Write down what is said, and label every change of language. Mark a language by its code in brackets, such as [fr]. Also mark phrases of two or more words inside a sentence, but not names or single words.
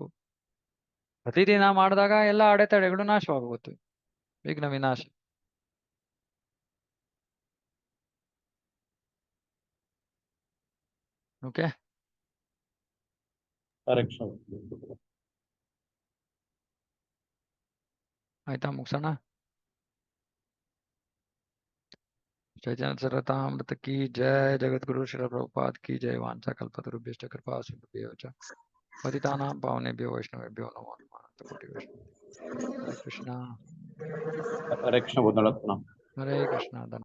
[kn] ಪ್ರತಿದಿನ ಮಾಡಿದಾಗ ಎಲ್ಲ ಅಡೆತಡೆಗಳು ನಾಶವಾಗುತ್ತೆ, ವಿಘ್ನ ವಿನಾಶ. ಓಕೆ, ಆಯ್ತಾ? ಮುಗಿಸೋಣ. [hi] चैतन्य चरितामृत की जय। जगद्गुरु श्री प्रभुपाद की जय। [sa] वांछा कल्पतरुभ्यश्च कृपा सिन्धुभ्यो च पतितानां पावनेभ्यो वैष्णवेभ्यो नमो नमः। कोटि वैष्णव। हरे कृष्णा। [kn] ಹರೇ ಕೃಷ್ಣ ಬಂಧುಗಳೇ ಪ್ರಣಾಮ. ಹರೇ ಕೃಷ್ಣ.